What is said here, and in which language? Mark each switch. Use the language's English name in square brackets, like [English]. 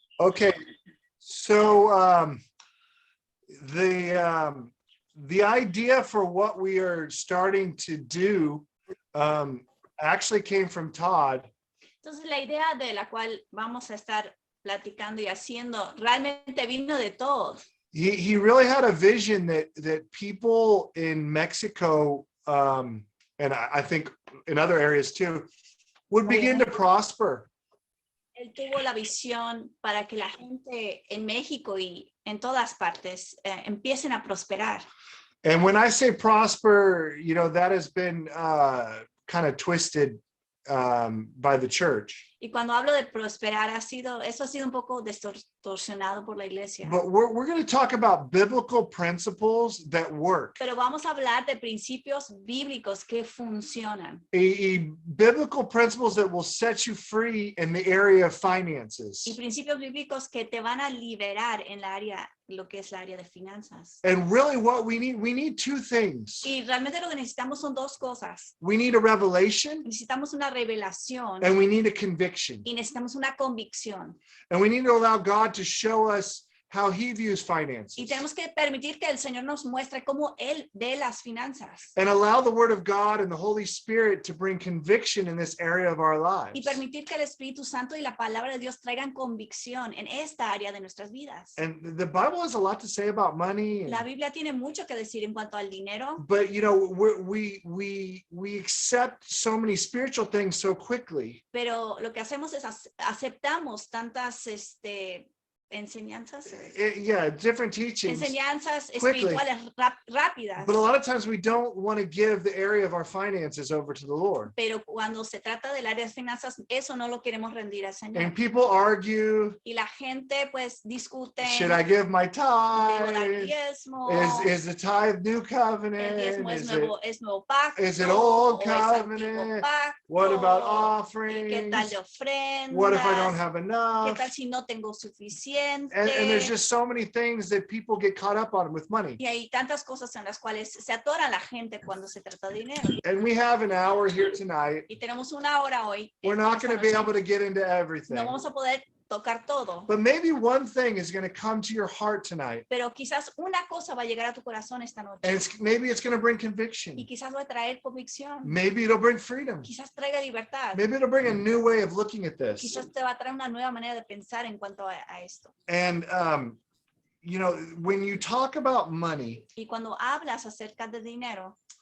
[English] Okay, so the idea for what we are starting to do actually came from Todd. [Spanish] Entonces la idea de la cual vamos a estar platicando y haciendo realmente vino de todos. [English] He really had a vision that people in Mexico and I think in other areas too would begin to prosper. [Spanish] Él tuvo la visión para que la gente en México y en todas partes empiecen a prosperar. [English] And when I say prosper, you know, that has been kind of twisted by the church. [Spanish] Y cuando hablo de prosperar, eso ha sido un poco distorsionado por la iglesia. [English] But we're going to talk about biblical principles that work. [Spanish] Pero vamos a hablar de principios bíblicos que funcionan. [English] Biblical principles that will set you free in the area of finances. [Spanish] Y principios bíblicos que te van a liberar en lo que es la área de finanzas. [English] And really what we need two things. [Spanish] Y realmente lo que necesitamos son dos cosas. [English] We need a revelation. [Spanish] Necesitamos una revelación. [English] And we need a conviction. [Spanish] Y necesitamos una convicción. [English] And we need to allow God to show us how he views finances. [Spanish] Y tenemos que permitir que el Señor nos muestre cómo Él ve las finanzas. [English] And allow the Word of God and the Holy Spirit to bring conviction in this area of our lives. [Spanish] Y permitir que el Espíritu Santo y la palabra de Dios traigan convicción en esta área de nuestras vidas. [English] And the Bible has a lot to say about money. [Spanish] La Biblia tiene mucho que decir en cuanto al dinero. [English] But you know, we accept so many spiritual things so quickly. [Spanish] Pero lo que hacemos es aceptamos tantas enseñanzas. [English] Yeah, different teachings. [Spanish] Enseñanzas [English] quickly. [Spanish] espirituales rápidas. [English] But a lot of times we don't want to give the area of our finances over to the Lord. [Spanish] Pero cuando se trata del área de finanzas, eso no lo queremos rendir al Señor. [English] And people argue. [Spanish] Y la gente pues discute. [English] Should I give my [Spanish] ¿Debo dar [English] tithe? [Spanish] diezmo? [English] Is the tithe new [Spanish] El [English] covenant? [Spanish] diezmo es nuevo pacto. [English] Is it old [Spanish] o es antiguo [English] covenant? [Spanish] pacto? [English] What about [Spanish] ¿Y qué tal de [English] offerings? [Spanish] ofrendas? [English] What if I don't have [Spanish] ¿Qué [English] enough? [Spanish] tal si no tengo suficiente? [English] And there's just so many things that people get caught up on with money. [Spanish] Y hay tantas cosas en las cuales se atora la gente cuando se trata de dinero. [English] And we have an hour here tonight. [Spanish] Y tenemos una hora hoy. [English] We're not going to be able to get into everything. [Spanish] No vamos a poder tocar todo. [English] But maybe one thing is going to come to your heart tonight. [Spanish] Pero quizás una cosa va a llegar a tu corazón esta noche. [English] And maybe it's going to bring conviction. [Spanish] Y quizás va a traer convicción. [English] Maybe it'll bring freedom. [Spanish] Quizás traiga libertad. [English] Maybe it'll bring a new way of looking at this. [Spanish] Quizás te va a traer una nueva manera de pensar en cuanto a esto. [English] And, you know, when you talk about money, [Spanish] Y cuando hablas acerca de dinero,